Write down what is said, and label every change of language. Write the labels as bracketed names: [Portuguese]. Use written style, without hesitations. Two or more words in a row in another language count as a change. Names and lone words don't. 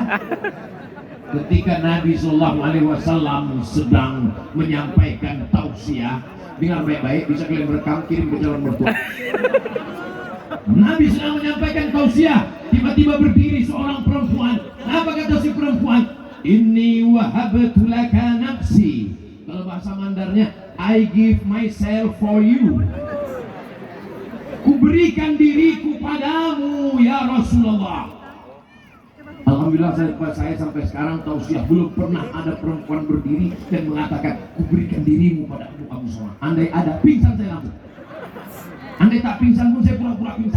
[Indonesian] Ketika Nabi [Arabic] صلى الله عليه وسلم [Indonesian] sedang menyampaikan tausiah, dengar baik-baik, bisa kalian rekam kirim ke calon mertua. Nabi sedang menyampaikan tausiah, tiba-tiba berdiri seorang perempuan. Apa kata si perempuan? [Arabic] إني وهبت لك نفسي. [Indonesian] Kalau bahasa Mandarnya, [English] I give myself for you. [Indonesian] Kuberikan diriku padamu [Arabic] يا رسول الله. [Indonesian] Alhamdulillah saya sampai sekarang tausiah belum pernah ada perempuan berdiri dan mengatakan kuberikan dirimu pada kamu semua. Andai ada, pingsan saya langsung. Andai tak pingsan pun saya pura-pura pingsan.